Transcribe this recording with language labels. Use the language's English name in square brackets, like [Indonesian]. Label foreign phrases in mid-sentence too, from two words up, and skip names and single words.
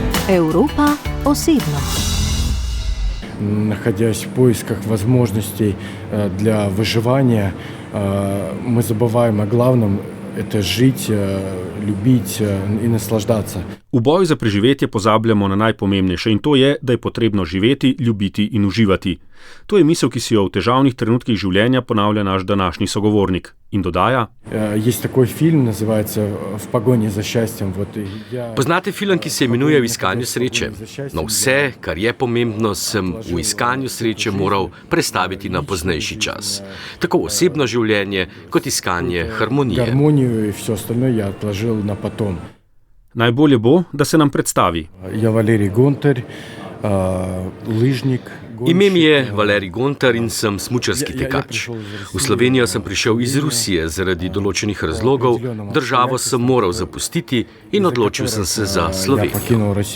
[Slovenian] Evropa osebno. [Russian] Находясь в поисках возможностей для выживания, мы забываем о главном – это жить, любить и наслаждаться. [Slovenian] V boju za preživetje pozabljamo na najpomembnejše in to je, da je potrebno živeti, ljubiti in uživati. To je misel, ki si jo v težavnih trenutkih življenja ponavlja naš današnji sogovornik. In dodaja: [Russian] Есть такой фильм, называется «В погоне за счастьем». [Slovenian] Poznate film, ki se imenuje V iskanju sreče? No, vse, kar je pomembno, sem v iskanju sreče moral prestaviti na poznejši čas. Tako osebno življenje, kot iskanje harmonije. [Russian] Гармонию и все остальное я отложил на потом. [Slovenian] Najbolje bo, da se nam predstavi. [Russian] Я Валерий Гонтарь, лыжник. [Slovenian] Ime mi je Valerij Gontar in sem smučarski tekač. V Slovenijo sem prišel iz Rusije zaradi določenih razlogov, državo sem moral zapustiti in odločil sem se za Slovenijo.